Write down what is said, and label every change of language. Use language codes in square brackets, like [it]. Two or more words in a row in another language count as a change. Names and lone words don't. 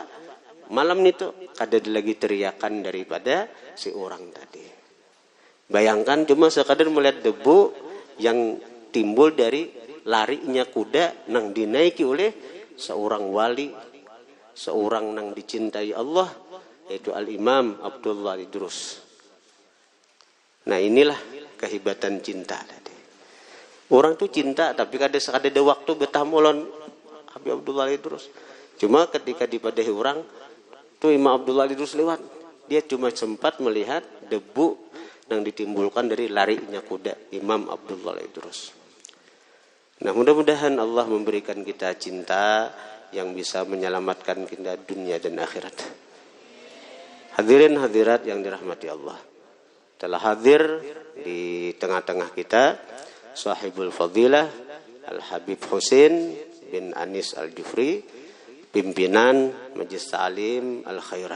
[id] Malam itu kada lagi teriakan daripada si orang tadi. Bayangkan cuma sekadar melihat debu yang timbul dari larinya kuda nang dinaiki oleh seorang wali, seorang nang dicintai Allah, yaitu Al-Imam Abdullah Idrus. Nah inilah kehebatan cinta tadi. [bjn] Orang tuh cinta tapi kada ada waktu betah molon Habib Abdullah Idrus. [id] Cuma ketika dipadahi orang tuh Imam Abdullah Idrus lewat, dia cuma sempat melihat debu yang ditimbulkan dari larinya kuda Imam Abdullah Idrus. Nah mudah-mudahan Allah memberikan kita cinta yang bisa menyelamatkan kita dunia dan akhirat. Hadirin hadirat yang dirahmati Allah, telah hadir di tengah-tengah kita sahibul fadilah Al-Habib Husain bin Anis Al-Jufri, pimpinan Majelis Ta'lim Al-Khairat.